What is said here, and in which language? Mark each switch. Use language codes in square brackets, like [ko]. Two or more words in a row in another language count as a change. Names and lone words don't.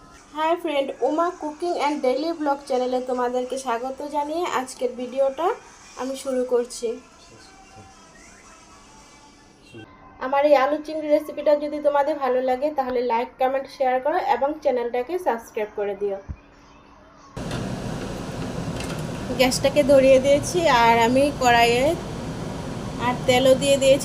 [en] Hi friend, [bn] উমা কুকিং এন্ড ডেলি ব্লগ চ্যানেলে তোমাদেরকে স্বাগত জানিয়ে আজকের ভিডিওটা আমি শুরু করছি। আমার এই আলু চিংড়ি রেসিপিটা যদি তোমাদের ভালো লাগে তাহলে লাইক কমেন্ট শেয়ার করো এবং চ্যানেলটাকে সাবস্ক্রাইব করে দিও। গ্যাসটাকে ধরিয়ে দিয়েছি আর আমি কড়াইয়ে আর তেলও দিয়ে দিয়েছি।